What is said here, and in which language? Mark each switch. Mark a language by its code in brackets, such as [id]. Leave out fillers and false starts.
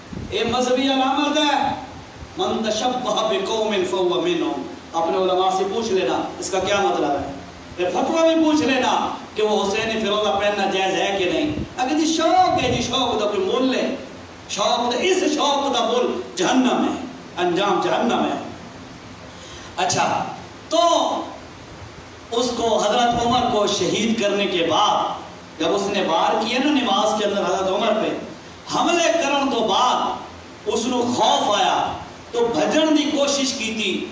[pa] اے مذہبی علامت ہے, [ar] من تشبہ بقوم فہو منہم. [ur] اپنے علماء سے پوچھ لینا اس کا کیا مطلب ہے, پھر فتویٰ بھی پوچھ لینا کہ وہ حسینی فیروزہ پہننا جائز ہے کہ نہیں. [pa] اگر جی شوق ہے, جی شوق دا کوئی مول لے, شوق دا اس شوق دا مول جہنم ہے, انجام جہنم ہے. [ur] اچھا تو اس کو حضرت عمر کو شہید کرنے کے بعد جب اس نے وار کیا نا نماز کے اندر حضرت عمر پہ, [pa] حملے کرن تو بعد [ur] اس نے خوف آیا تو [pa] بھجن دی کوشش [ur] کی تھی.